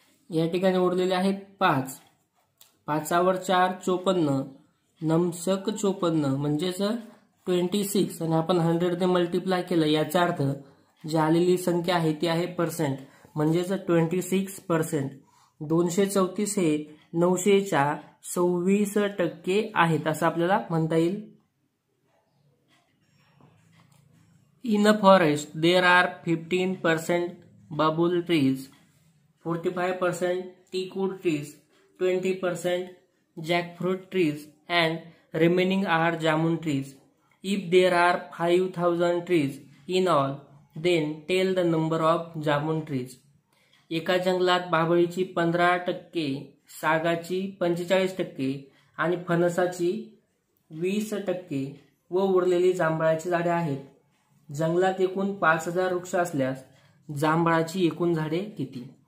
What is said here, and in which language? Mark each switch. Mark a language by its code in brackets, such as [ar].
[mr] या ठिकाणी उरलेले आहेत 5, 5वर 4 54, नमसक 54 म्हणजेच 26 आणि आपण 100 ने मल्टिप्लाय केलं, याचा अर्थ जी आलेली संख्या आहे ती आहे पर्सेंट म्हणजेच 26%. 234 हे 900 च्या 26% आहेत असं आपल्याला म्हणता येईल. [en] In a forest, there are 15% bamboo trees, 45% teakwood trees, 20% jackfruit trees, and remaining are jamun trees. If there are 5000 trees in all, then tell the number of jamun trees. [mr] एका जंगलात बाभळीची 15%, सागाची 45% आणि फणसाची 20% व उरलेली जांभळाची झाडे आहेत. जंगलात एकूण 5000 वृक्ष असल्यास जांभळाची एकूण झाडे किती.